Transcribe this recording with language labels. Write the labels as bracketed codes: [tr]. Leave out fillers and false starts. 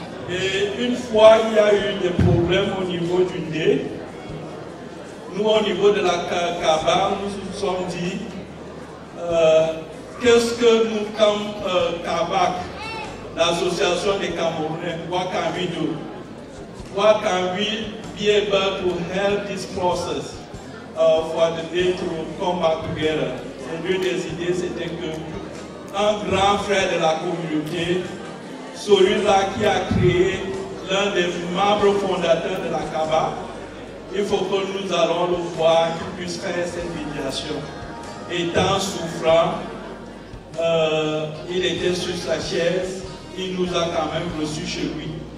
[fr] Et une fois il y a eu des problèmes au niveau du nez, nous au niveau de la CABAC, nous nous sommes dit qu'est-ce que nous comme CABAC, l'association des Camerounais, [en] what can we do? What can we be able to help this process for the day to come back together? [fr] Et l'une des idées, c'était qu'un grand frère de la communauté, celui-là qui a créé l'un des membres fondateurs de la CABAC, il faut que nous allons le voir, qu'il puisse faire cette médiation. Étant souffrant, il était sur sa chaise, il nous a quand même reçus chez lui.